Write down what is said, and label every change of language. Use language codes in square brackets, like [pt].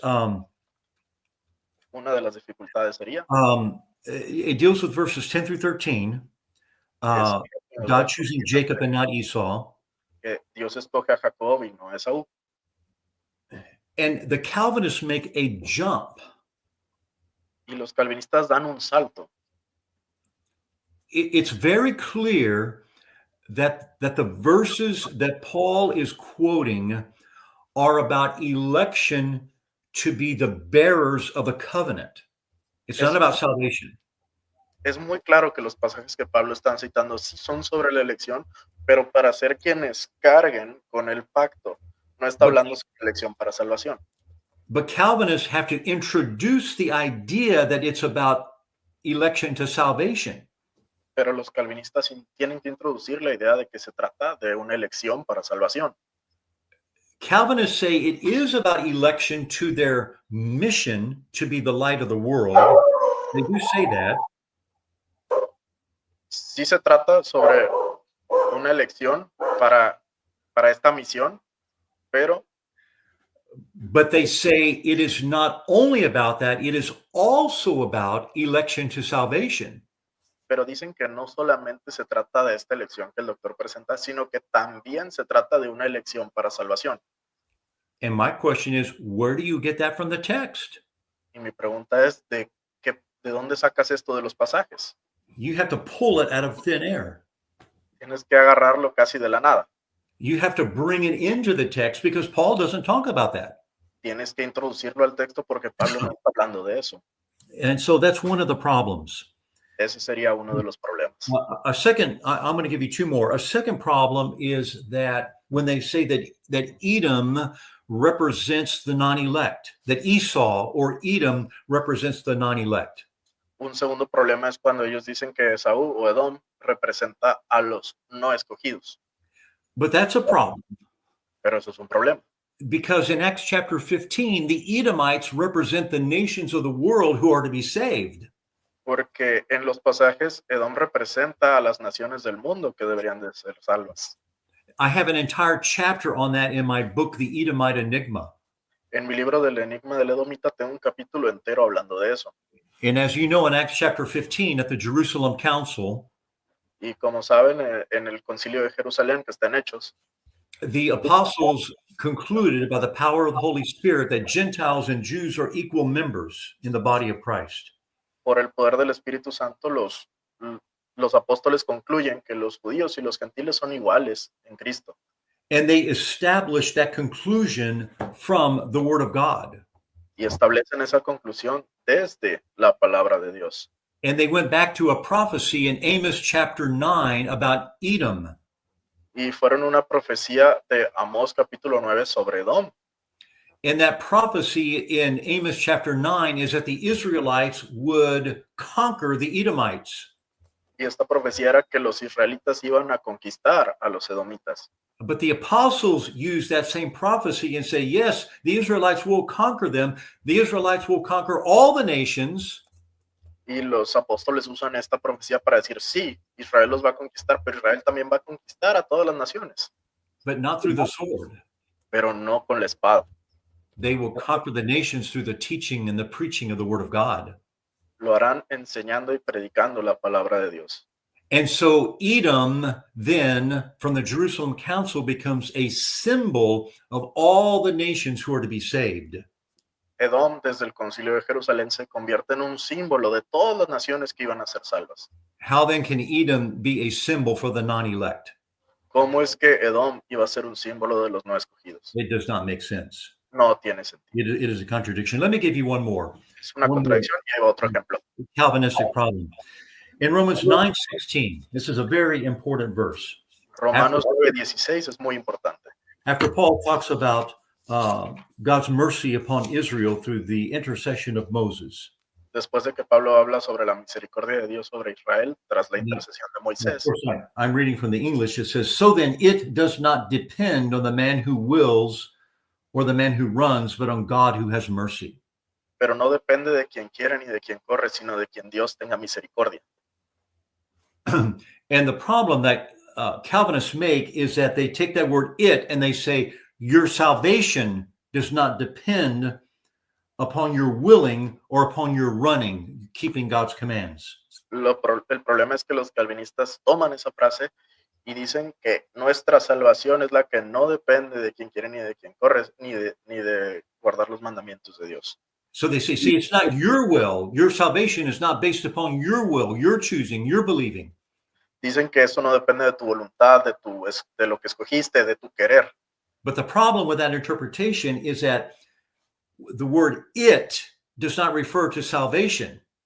[es] Una de las dificultades sería [en] it deals with verses 10 through 13. God choosing Jacob and not Esau. [es] que Dios escoge a Jacob y no a Esaú. [en] And the Calvinists make a jump. [es] Y los calvinistas dan un salto. [en] It's very clear that the verses that Paul is quoting are about election to be the bearers of a covenant. It's not about salvation. [es] Es muy claro que los pasajes que Pablo está citando sí son sobre la elección, pero para ser quienes carguen con el pacto. No está hablando sobre elección para salvación. [en] But Calvinists have to introduce the idea that it's about election to salvation. [es] Pero los calvinistas tienen que introducir la idea de que se trata de una elección para salvación. [en] Calvinists say it is about election to their mission to be the light of the world. They do say that. [es] Sí se trata sobre una elección para esta misión, pero [en] But they say it is not only about that, it is also about election to salvation. [es] pero dicen que no solamente se trata de esta elección que el doctor presenta, sino que también se trata de una elección para salvación. [en] And my question is, where do you get that from the text? [es] Y mi pregunta es, ¿de dónde sacas esto de los pasajes? [en] You have to pull it out of thin air. [es] Tienes que agarrarlo casi de la nada. [en] You have to bring it into the text because Paul doesn't talk about that. [es] Tienes que introducirlo al texto porque Pablo no está hablando de eso. [en] And so that's one of the problems. [es] Ese sería uno de los problemas. [en] A second, I'm going to give you two more. A second problem is that when they say that Edom represents the non-elect, that Esau or Edom represents the non-elect. [es] Un segundo problema es cuando ellos dicen que Esaú o Edom representa a los no escogidos. [en] But that's a problem. [es] Pero eso es un problema. [en] Because in Acts chapter 15, the Edomites represent the nations of the world who are to be saved. [es] Porque en los pasajes Edom representa a las naciones del mundo que deberían de ser salvas. [en] I have an entire chapter on that in my book, The Edomite Enigma. [es] En mi libro del Enigma del Edomita tengo un capítulo entero hablando de eso. [en] And as you know, in Acts chapter 15 at the Jerusalem Council, [es] Y como saben, en el concilio de Jerusalén que está en Hechos, [en] the apostles concluded by the power of the Holy Spirit that Gentiles and Jews are equal members in the body of Christ. [es] por el poder del Espíritu Santo, los apóstoles concluyen que los judíos y los gentiles son iguales en Cristo. [en] And they established that conclusion from the Word of God. [es] Y establecen esa conclusión desde la palabra de Dios. [en] And they went back to a prophecy in Amos chapter 9 about Edom. [es] Y fueron una profecía de Amós capítulo 9 sobre Edom. [en] And that prophecy in Amos chapter 9 is that the Israelites would conquer the Edomites. [es] Y esta profecía era que los israelitas iban a conquistar a los edomitas. [en] But the apostles use that same prophecy and say, yes, the Israelites will conquer them. The Israelites will conquer all the nations. [es] Y los apóstoles usan esta profecía para decir, sí, Israel los va a conquistar, pero Israel también va a conquistar a todas las naciones, [en] but not through the sword. [es] pero no con la espada. [en] They will conquer the nations through the teaching and the preaching of the word of God. [es] Lo harán enseñando y predicando la palabra de Dios. [en] And so Edom then from the Jerusalem council becomes a symbol of all the nations who are to be saved. [es] Edom, desde el concilio de Jerusalén, se convierte en un símbolo de todas las naciones que iban a ser salvas. [en] How then can Edom be a symbol for the non-elect? [es] ¿Cómo es que Edom iba a ser un símbolo de los no escogidos? [en] It does not make sense. [es] No tiene sentido. [en] It is a contradiction. Let me give you one more. [es] Es una contradicción y hay otro ejemplo. [en] Calvinistic problem. In Romans 9:16, this is a very important verse. [es] Romanos 9:16 es muy importante. [en] After Paul talks about God's mercy upon Israel through the intercession of Moses. [es] Después de que Pablo habla sobre la misericordia de Dios sobre Israel tras la intercesión de [en] Of [es] Moisés. [en] course, I'm reading from the English. It says, so then it does not depend on the man who wills or the man who runs, but on God who has mercy. [es] Pero no depende de quien quiere ni de quien corre, sino de quien Dios tenga misericordia. [en] And the problem that Calvinists make is that they take that word it and they say, your salvation does not depend upon your willing or upon your running, keeping God's commands. [es] El problema es que los calvinistas toman esa frase y dicen que nuestra salvación es la que no depende de quien quiere ni de quien corre, ni de guardar los mandamientos de Dios. [en] So they say, see, it's not your will. Your salvation is not based upon your will, your choosing, your believing. [es] Dicen que eso no depende de tu voluntad, de lo que escogiste, de tu querer. [en] But the problem with that interpretation is that the word it does not refer to salvation.